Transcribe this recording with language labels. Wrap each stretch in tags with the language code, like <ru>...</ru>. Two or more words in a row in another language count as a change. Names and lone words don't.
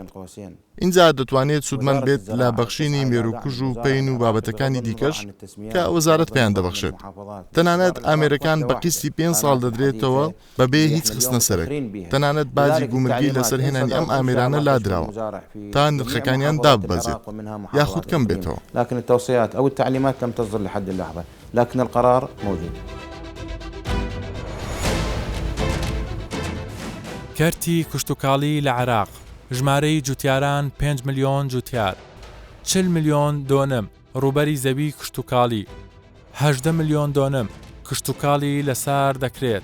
<ckb>اینجا دەتوانێت سودمەند بێت لە بەخشینی مێروکوژ و پەین و بابەتەکانی دیکەش کە وەزارەت پێیان دەبەخشێت. تەنانەت ئامێرەکان بە قیستی 5 ساڵ دەدرێتەوە بەبێ هیچ خستنە سەرک. تەنانەت باجی گومرگی لەسەر هێنانی ئەم ئامێرانە لادراوە تا نرخەکانیان داببەزێت یاخود کەم بێتەوە.</ckb> <ar>لكن التوصيات أو التعليمات لم تصدر لحد اللحظة، لكن القرار موجود.</ar> <ckb>کەرتی کوشتتوکاڵی لە عێراق ژمارەی جوتیاران 5 ملیۆن جوتیار، 40 ملیۆن دۆنم ڕوبەری زەوی کشتتوکاڵی، 18 ملیۆن دۆنم کشتتوکاڵی لەسەر دەکرێت.</ckb>